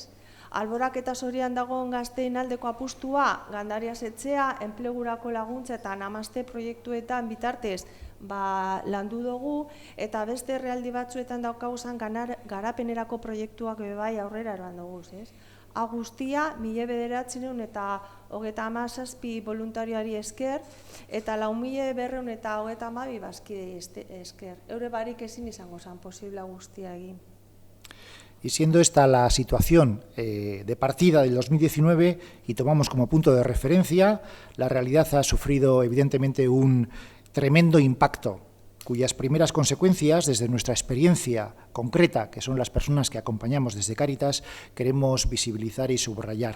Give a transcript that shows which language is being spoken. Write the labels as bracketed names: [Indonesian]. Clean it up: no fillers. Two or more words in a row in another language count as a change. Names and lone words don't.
[Basque] Alborak eta Zorian dagoen gazteen aldeko apustua, Gandarias etxea, enplegurako laguntza eta Namaste proiektuetan bitartez landu dugu, eta beste herrialde batzuetan daukaguzan garapenerako proiektuak bebai aurrera eran dugu, ez? Guztia, 1997 voluntarioari esker, eta 4.232 bazkidei esker. Eure barik ezin izango zen posible guztia egin. [Spanish] Y siendo esta la situación de partida del 2019 y tomamos como punto de referencia, la realidad ha sufrido evidentemente un tremendo impacto, cuyas primeras consecuencias, desde nuestra experiencia concreta, que son las personas que acompañamos desde Cáritas, queremos visibilizar y subrayar.